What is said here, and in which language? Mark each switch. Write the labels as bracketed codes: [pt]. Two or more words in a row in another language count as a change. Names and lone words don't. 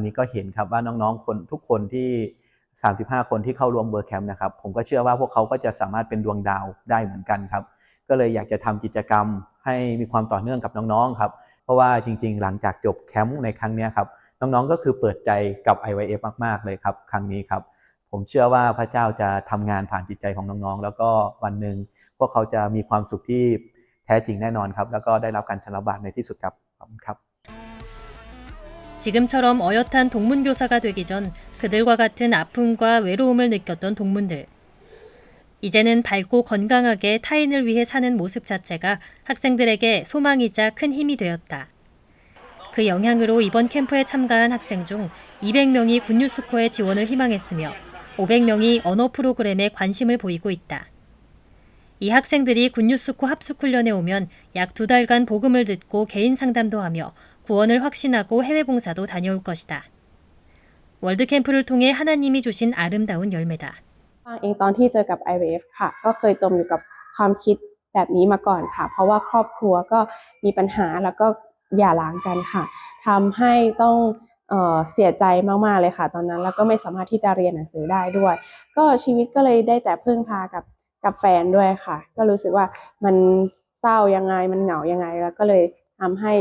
[th] นี้ก็เห็นครับว่าน้องๆคนทุกคนที่35คนที่เข้าร่วมเวิร์คแคมป์นะครับผมก็เชื่อว่าพวกเขาก็จะสามารถเป็นดวงดาวได้เหมือนกันครับก็เลยอยากจะทำกิจกรรมให้มีความต่อเนื่องกับน้องๆครับเพราะว่าจริงๆหลังจากจบแคมป์ในครั้งนี้ครับน้องๆก็คือเปิดใจกับ IYF มากๆเลยครับครั้งนี้ครับผมเชื่อว่าพระเจ้าจะทำงานผ่านจิตใจของน้องๆแล้วก็วันหนึ่งพวกเขาจะมีความสุขที่แท้จริงแน่นอนครับแล้วก็ได้รับการชำระบาปในที่สุดครับขอบคุณครับ [ko] 지금처럼 어엿한 동문교사가 되기 전 그들과 같은 아픔과 외로움을 느꼈던 동문들. 이제는 밝고 건강하게 타인을 위해 사는 모습 자체가 학생들에게 소망이자 큰 힘이 되었다. 그 영향으로 이번 캠프에 참가한 학생 중 200명이 굿뉴스코의 지원을 희망했으며 500명이 언어 프로그램에 관심을 보이고 있다. 이 학생들이 굿뉴스코 합숙훈련에 오면 약 2달간 복음을 듣고 개인 상담도 하며 구원을 확신하고 해외 봉사도 다녀올 것이다. 월드캠프를 통해 하나님이 주신 아름다운 열매다. [th] เองตอนที่เจอกับ IVF ค่ะก็เคยจมอยู่กับความคิดแบบนี้มาก่อนค่ะเพราะว่าครอบครัวก็มีปัญหาแล้วก็หย่าร้างกันค่ะทำให้ต้องเสียใจมากๆเลยค่ะตอนนั้นแล้วก็ไม่สามารถที่จะเรียนหนังสือได้ด้วยก็ชีวิตก็เลยได้แต่พึ่งพากับแฟนด้วยค่ะก็รู้สึกว่ามันเศร้ายังไงมันเหงายังไงแล้วก็เลยทำให้